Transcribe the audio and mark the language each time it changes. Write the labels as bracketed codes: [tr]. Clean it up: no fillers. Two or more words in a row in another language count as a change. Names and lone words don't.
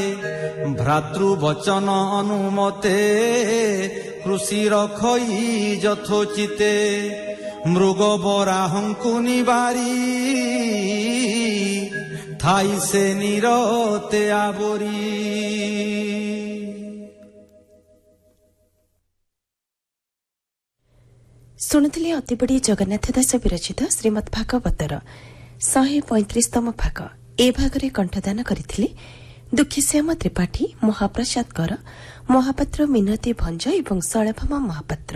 [or] ଭ୍ରାତୃବଚନ ଅନୁମତେ କୃଷି ରକ୍ଷଇ ଯଥୋଚିତେ। ମୃଗ ବରାହଙ୍କୁ ନିବାରି ଥାଇ ସେ ନିରତେ ଆବରି। ଶୁଣୁଥିଲେ ଅତିବଡ଼ି ଜଗନ୍ନାଥ ଦାସ ବିରଚିତ ଶ୍ରୀମଦ୍ ଭାଗବତର 135ତମ ଭାଗ। ଏ ଭାଗରେ କଣ୍ଠଦାନ କରିଥିଲେ ଦୁଃଖୀଶ୍ୟାମ ତ୍ରିପାଠୀ, ମହାପ୍ରସାଦ କର, ମହାପାତ୍ର ମିନତୀ ଭଞ୍ଜ ଏବଂ ଶୈଳଭାମା ମହାପାତ୍ର।